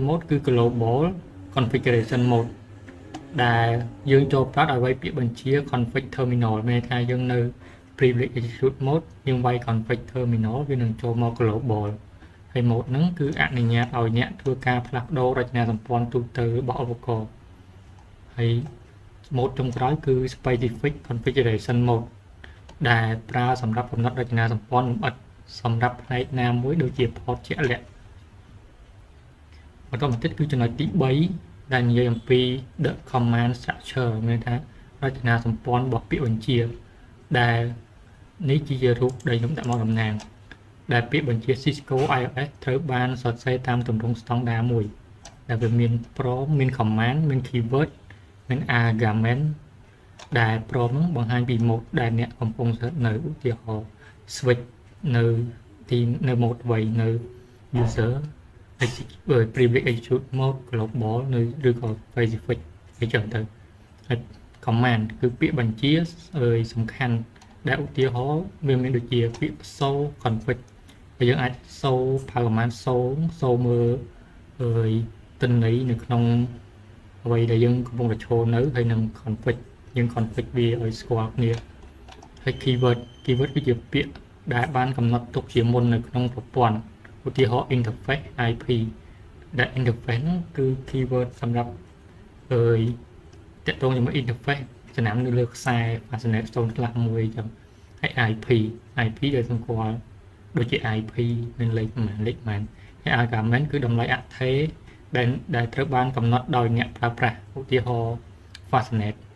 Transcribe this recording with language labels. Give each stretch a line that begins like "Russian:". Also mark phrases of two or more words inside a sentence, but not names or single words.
Khmer: mode គឺ
English: global configuration mode
Khmer: ដែលយើងចូលប្រើដោយវាយពាក្យបញ្ជា
English: config terminal
Khmer: មានថាយើងនៅ
English: privilege execute mode
Khmer: យើងវាយ
English: config terminal
Khmer: វានឹងចូលមក global ហើយ mode ហ្នឹងគឺអនុញ្ញាតឲ្យអ្នកធ្វើការផ្លាស់ប្ដូររចនាសម្ព័ន្ធទូទៅរបស់ឧបករណ៍ហើយ mode ចុងក្រោយគឺ
English: specific configuration mode
Khmer: ដែលប្រើសម្រាប់កំណត់រចនាសម្ព័ន្ធលម្អិតសម្រាប់ផ្នែកណាមួយដូចជា port ជាក់លាក់ បន្តមកទៀតគឺចំណុចទី3ដែលនិយាយអំពី
English: the command structure
Khmer: មានថារចនាសម្ព័ន្ធរបស់ពាក្យបញ្ជាដែលនេះជារូបដែលខ្ញុំដាក់មកតំណាងដែលពាក្យបញ្ជា Cisco iOS ត្រូវបានសរសេរតាមទម្រង់ស្តង់ដារមួយដែលវាមាន prompt មាន command មាន keyword មាន argument ដែល prompt ហ្នឹងបង្ហាញពី mode ដែលអ្នកកំពុងសេនៅឧទាហរណ៍ switch នៅ mode 8នៅ
English: user privilege execute mode global
Khmer: ឬក៏ specific អីចឹងទៅហើយ command គឺ ពាក្យបញ្ជាសំខាន់ដែលឧទាហរណ៍វាមានដូចជាពាក្យ
English: show config
Khmer: ហើយយើងអាច
English: show command show
Khmer: មើលទិន្នន័យនៅ ក្នុងអ្វីដែលយើងកំពុងតែឈរនៅហើយនឹង config យើង config វាឲ្យស្គាល់គ្នាហើយ keyword គឺជាពាក្យ ដែលបានកំណត់ទុកជាមុននៅក្នុងប្រព័ន្ធឧទាហរណ៍
English: interface IP
Khmer: ដែល interface ហ្នឹងគឺ keyword សម្រាប់តាក់ទងជាមួយ interface ចំណាំនៅលើខ្សែ Ethernet 0/1អញ្ចឹងហើយ IP ដែលសម្គាល់ដូចជា IP មានលេខប៉ុន្មានហើយ argument គឺតម្លៃអថេរដែលត្រូវបានកំណត់ដោយអ្នកប្រើប្រាស់ឧទាហរណ៍ Ethernet